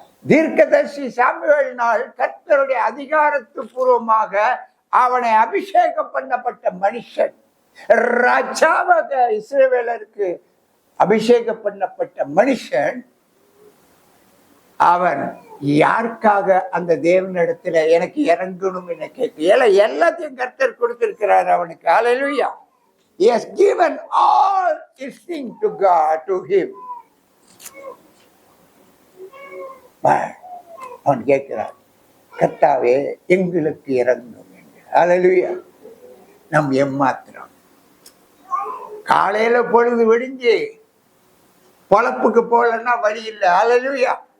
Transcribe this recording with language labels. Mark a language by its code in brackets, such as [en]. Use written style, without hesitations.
[ta] தீர்க்கதரிசி சாமுவேல் நாள் கர்த்தருடைய அதிகாரத்து பூர்வமாக அவனை அபிஷேகம் பண்ணப்பட்ட மனுஷன், ராஜாவாக இஸ்ரவேலருக்கு அபிஷேகம் பண்ணப்பட்ட மனுஷன். அவன் யாருக்காக அந்த தேவனிடத்துல எனக்கு இறங்கணும் என கேட்க எல்லாத்தையும் கர்த்தர் கொடுத்திருக்கிறார் அவனுக்கு. ஹல்லேலூயா. [en] He has given all his things to God, to him. [ta] அவன் கேட்கிறான், கர்த்தாவே எங்களுக்கு இறங்கும் என்று. ஹல்லேலூயா. நம் ஏமாத்திரம். காலையில பொழுது விடிஞ்சு பொழப்புக்கு போகலன்னா வழி இல்லை. ஹல்லேலூயா.